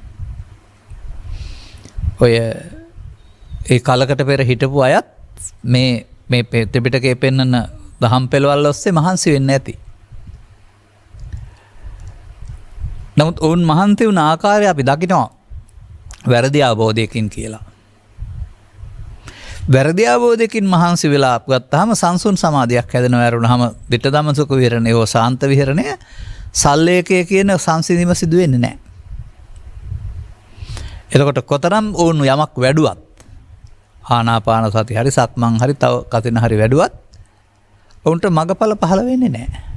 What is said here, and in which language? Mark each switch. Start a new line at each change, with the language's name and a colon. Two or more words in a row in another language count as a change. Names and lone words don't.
Sinhala: ඔය ඒ කලකට පෙර හිටපු අයත් මේ ත්‍රිපිටකයේ පෙන්වන දහම් පෙළවල් ඔස්සේ මහන්සි වෙන්න ඇති. නමුත් ඔවුන් මහන්සි වුණ ආකාරය අපි දකිනවා වැරදි අවබෝධයකින් කියලා. වැරදි අවබෝධයකින් මහන්සි වෙලා ගත්තාම සංසුන් සමාධියක් හැදෙනවා. ඇරුණාම
Pali: දිට්ඨ ධම්ම සුඛ
Sinhala: විහරණය හෝ සාන්ත විහරණය සල්ලේකය කියන සංසිඳීම සිදු වෙන්නේ නැහැ. එතකොට කොතරම් ඕන යමක් වැඩුවත් ආනාපාන සති හරි සක්මන් හරි තව කතින හරි වැඩුවත් ඔවුන්ට මගඵල පහළ වෙන්නේ නැහැ.